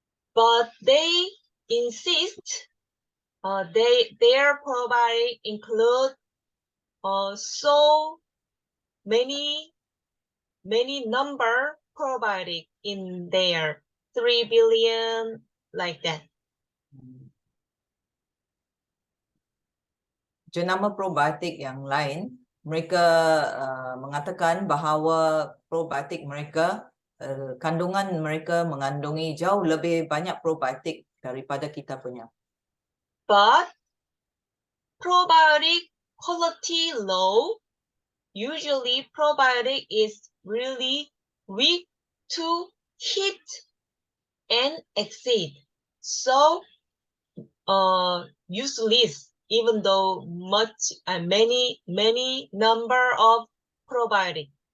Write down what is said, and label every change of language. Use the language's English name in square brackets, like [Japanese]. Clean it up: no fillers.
[English] But they insist their probiotic include so many number probiotic in there, 3 billion like that. [Malay] Jenama probiotik yang lain, mereka mengatakan bahawa probiotik mereka, kandungan mereka mengandungi jauh lebih banyak probiotik daripada kita punya. [English] But probiotic quality low. Usually probiotic is really weak to heat and exceed. So useless, even though many number of probiotic.